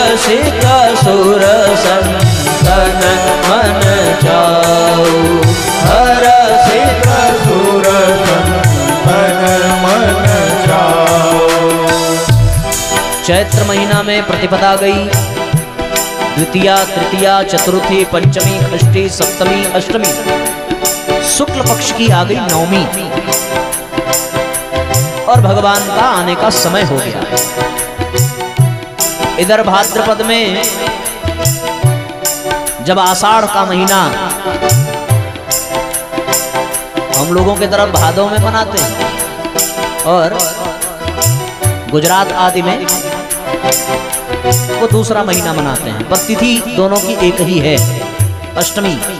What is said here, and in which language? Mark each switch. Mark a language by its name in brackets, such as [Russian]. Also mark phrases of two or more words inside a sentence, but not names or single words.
[Hindi] सिक सुर संतन मन चाऊ, हर सिक सुर संतन मन चाऊ। चैत्र महीना में प्रतिपदा गई, द्वितीया तृतीया चतुर्थी पंचमी षष्ठी सप्तमी अष्टमी, शुक्ल पक्ष की आ गई नवमी और भगवान का आने का समय हो गया। इधर भाद्रपद में जब आषाढ़ का महीना, हम लोगों की तरफ भादों में मनाते हैं और गुजरात आदि में वो दूसरा महीना मनाते हैं, पर तिथि दोनों की एक ही है, अष्टमी।